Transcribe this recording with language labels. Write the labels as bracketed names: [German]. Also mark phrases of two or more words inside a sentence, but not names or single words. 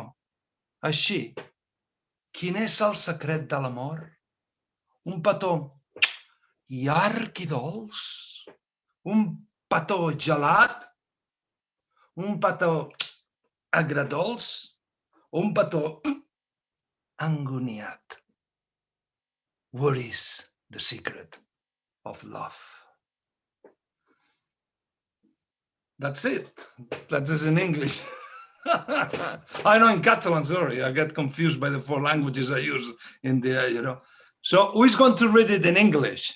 [Catalan] Així, quin és el secret de l'amor? Un petó llarg i dolç? Un petó gelat? Un petó agredolç? Un petó angoniat? [English] What is the secret of love? That's it. That is in English. I know in Catalan, sorry, I get confused by the 4 languages I use in the, So who is going to read it in English?